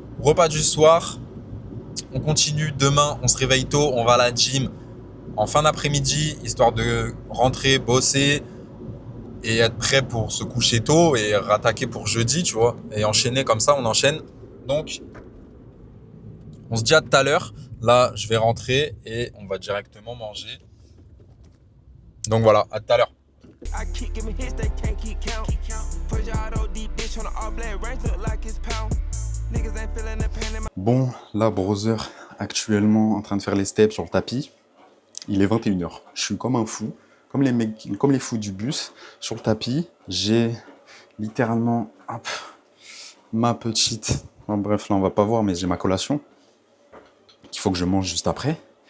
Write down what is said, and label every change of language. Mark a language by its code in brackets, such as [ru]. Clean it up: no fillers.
[fr] Repas du soir, on continue. Demain, on se réveille tôt, on va à la gym en fin d'après-midi, histoire de rentrer, bosser et être prêt pour se coucher tôt et rattaquer pour jeudi, tu vois. Et enchaîner comme ça, on enchaîne. Donc, on se dit à tout à l'heure. Là, je vais rentrer et on va directement manger. Donc voilà, à tout à l'heure. [en] I keep giving hits, they can't keep count. Push out on deep dish on the all black range, look like it's pound. Niggas ain't feeling the pain in my. [fr] Bon, là, brother, actuellement en train de faire les steps sur le tapis. Il est 21h. Je suis comme un fou, comme les fous du bus. Sur le tapis, j'ai littéralement ma petite. Bref, là, on va pas voir, mais j'ai ma collation qu'il faut que je mange juste après.